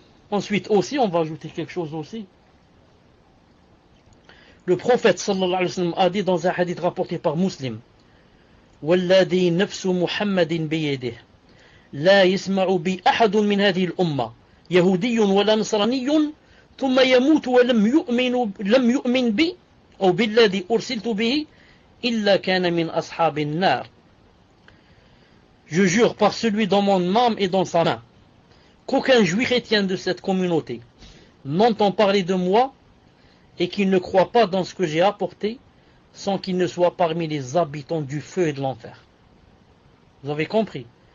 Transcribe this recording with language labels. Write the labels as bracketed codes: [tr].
[fr] Ensuite aussi, on va ajouter quelque chose aussi. Le prophète sallallahu alayhi wa sallam a dit dans un hadith rapporté par Muslim, [ar] وَالَّذِي نَفْسُ مُحَمَّدٍ بِيَدِهِ لَا يَسْمَعُ بِي أَحَدٌ مِنْ هَذِهِ الْأُمَّةِ يهودي ولا نصراني ثم يموت لم يؤمن بي أو بالذي أرسلت به إلا كان من أصحاب النار. [fr] Je jure par celui dans mon âme et dans sa main qu'aucun juif chrétien de cette communauté n'entend parler de moi et qu'il ne croit pas dans ce que j'ai apporté sans qu'il ne soit parmi les habitants du feu et de l'enfer. Vous avez compris?